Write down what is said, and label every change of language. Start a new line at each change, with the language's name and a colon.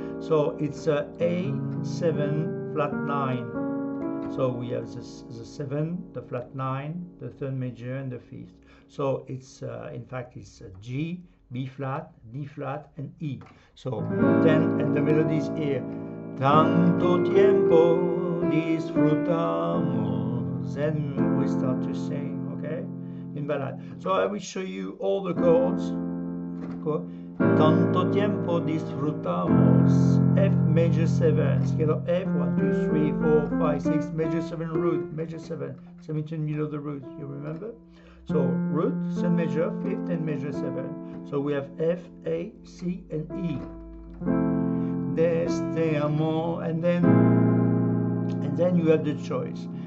English: So it's A7 flat 9. So we have the 7, the flat 9, the third major, and the fifth. So it's in fact it's G, B flat, D flat, and E. So 10, and the melody is here.
Spanish: Tanto tiempo disfrutamos.
English: Then we start to sing, okay, in ballad. So I will show you all the chords.
Spanish: Tanto tiempo disfrutamos.
English: F major 7, scale of F, 1, 2, 3, 4, 5, 6, major 7 root, major 7, 17 below the root, you remember? So root, 7 major, 5th, and major 7. So we have F, A, C, and E.
Spanish: Te amo,
English: and then you have the choice.